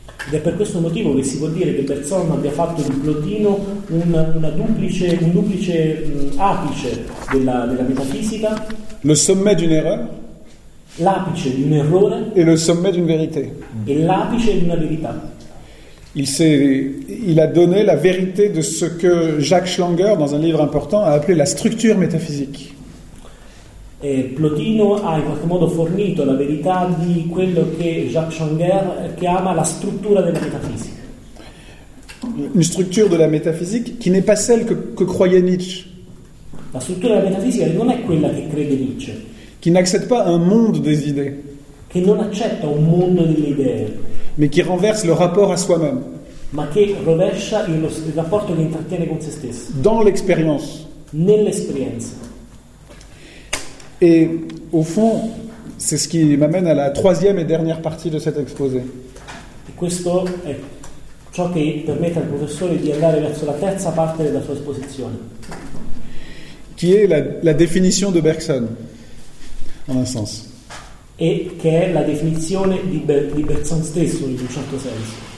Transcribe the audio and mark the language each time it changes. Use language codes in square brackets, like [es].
[it] Ed è per questo motivo che si può dire che Bergson abbia fatto di Plotino un duplice apice della metafisica. [fr] Le sommet d'une erreur. [it] L'apice di un errore. [fr] Et le sommet d'une vérité. [it] E l'apice di una verità. [fr] Il a donné la vérité de ce que Jacques Schlanger, dans un livre important, a appelé la structure métaphysique. Et [it] Plotino a in qualche modo fornito la verità di quello che Jacques Schlanger chiama la struttura della metafisica. [fr] Une structure de la métaphysique qui n'est pas celle que croyait Nietzsche. [it] La struttura della metafisica non è quella che crede Nietzsche. [fr] Qui n'accepte pas un monde des idées. [it] Che non accetta un mondo delle idee. [fr] Mais qui renverse le rapport à soi-même. [it] Ma che rovescia il rapporto che intrattiene con se stesso. [fr] Dans l'expérience. [it] Nell'esperienza. [fr] Et au fond, c'est ce qui m'amène à la troisième et dernière partie de cet exposé. [it] E questo è ciò che permette al professore di andare verso la terza parte della sua esposizione. [fr] Qui est la définition de Bergson, en un sens. [it] E che è la definizione di Bergson stesso in un certo senso.